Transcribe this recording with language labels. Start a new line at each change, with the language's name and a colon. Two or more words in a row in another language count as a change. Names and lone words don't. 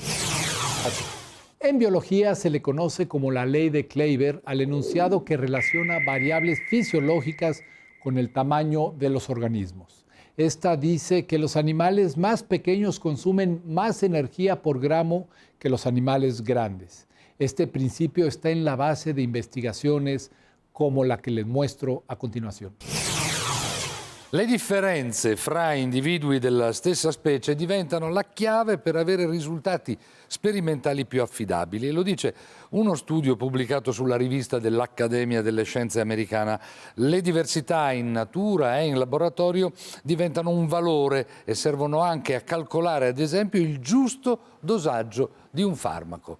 Spanish: En biología se le conoce como la ley de Kleiber al enunciado que relaciona variables fisiológicas con el tamaño de los organismos. Esta dice que los animales más pequeños consumen más energía por gramo que los animales grandes. Este principio está en la base de investigaciones como la que les muestro a continuación.
Italian: Le differenze fra individui della stessa specie diventano la chiave per avere risultati sperimentali più affidabili, e lo dice uno studio pubblicato sulla rivista dell'Accademia delle Scienze americana. Le diversità in natura e in laboratorio diventano un valore e servono anche a calcolare, ad esempio, il giusto dosaggio di un farmaco.